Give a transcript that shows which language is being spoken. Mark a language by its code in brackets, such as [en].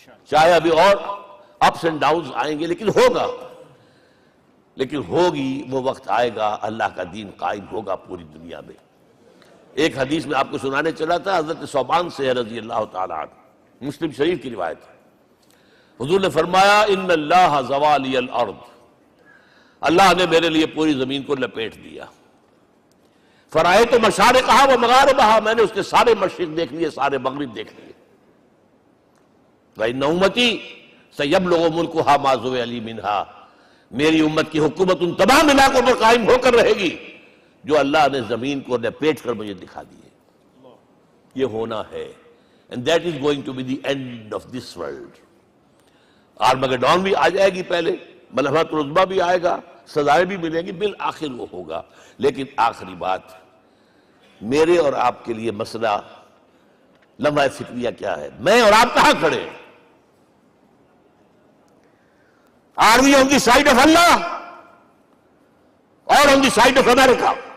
[ur] چاہے ابھی اور اپس اینڈ ڈاؤنز آئیں گے، لیکن ہوگا، لیکن ہوگی، وہ وقت آئے گا اللہ کا دین قائم ہوگا پوری دنیا میں۔ ایک حدیث میں آپ کو سنانے چلا تھا، حضرت ثوبان سے رضی اللہ تعالیٰ عنہ، مسلم شریف کی روایت ہے، حضور نے فرمایا [ar] ان اللہ زوالی الارض، [ur] اللہ نے میرے لیے پوری زمین کو لپیٹ دیا، [ar] فرائیت مشارقہا و مغاربہا، [ur] میں نے اس کے سارے مشرق دیکھ لیے، سارے مغرب دیکھ لیے، [ar] وَإِنَّ أُمَّتِي سَيَبْلُغُ مُلْكُهَا مَا زُوِيَ لِي مِنْهَا، [ur] میری امت کی حکومت ان تمام علاقوں پر قائم ہو کر رہے گی جو اللہ نے زمین کو لپیٹ کر مجھے دکھا دیے. یہ ہونا ہے. [en] And that is going to be the end of this world. [ur] Armageddon بھی آ جائے گی پہلے، ملحمۃ العظمیٰ بھی آئے گا، سزائیں بھی ملیں گی، بالآخر وہ ہوگا. لیکن آخری بات، میرے اور آپ کے لیے مسئلہ لمحہ فکریہ کیا ہے؟ میں اور آپ کہاں کھڑے ہیں؟ [en] Are we on the side of Allah or on the side of America?